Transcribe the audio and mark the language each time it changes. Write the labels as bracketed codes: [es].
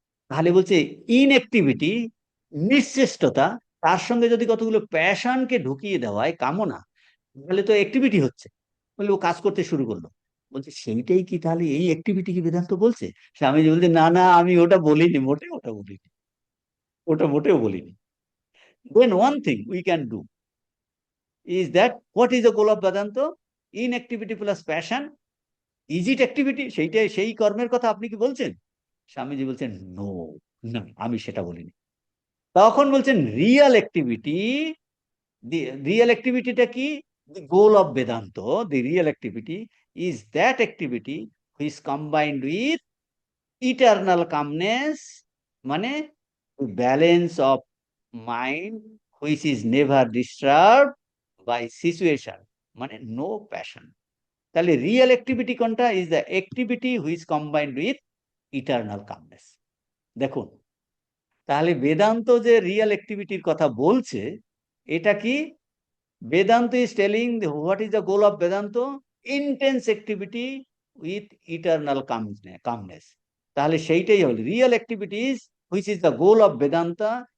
[bn] তাহলে বলছে ইনঅ্যাক্টিভিটি, নিশ্চেষ্টতা, তার সঙ্গে যদি কতগুলো প্যাশনকে ঢুকিয়ে দেওয়া হয়, কামনা, তাহলে তো অ্যাক্টিভিটি হচ্ছে। বলে ও কাজ করতে শুরু করলো। বলছে সেইটাই কি তাহলে এই অ্যাক্টিভিটি কি বেদান্ত বলছে? স্বামীজি বলছে না না, আমি ওটা বলিনি, মোটেও ওটা বলিনি, ওটা মোটেও বলিনি। [en] Then one thing we can do is that what is the goal of Vedanta? Inactivity plus passion. Is it activity? [bn] সেইটাই সেই কর্মের কথা আপনি কি বলছেন? স্বামীজি বলছেন নো, না আমি সেটা বলিনি। তখন বলছেন রিয়েল অ্যাক্টিভিটি, রিয়েল অ্যাক্টিভিটিটা কি? [en] The goal of Vedanta, the real activity is that activity which is combined with eternal calmness, মানে balance of mind which is never disturbed by situation, মানে no passion। [bn] তাহলে রিয়েল অ্যাক্টিভিটি কোনটা? [en] Is the activity which combined with eternal calmness. [bn] দেখুন, তাহলে বেদান্ত যে real অ্যাক্টিভিটির কথা বলছে, এটা কি? [en] Vedanta is telling what is the goal of Vedanta? Intense activity with eternal calmness. [bn] তাহলে সেইটাই হল [en] real activities which is the goal of Vedanta,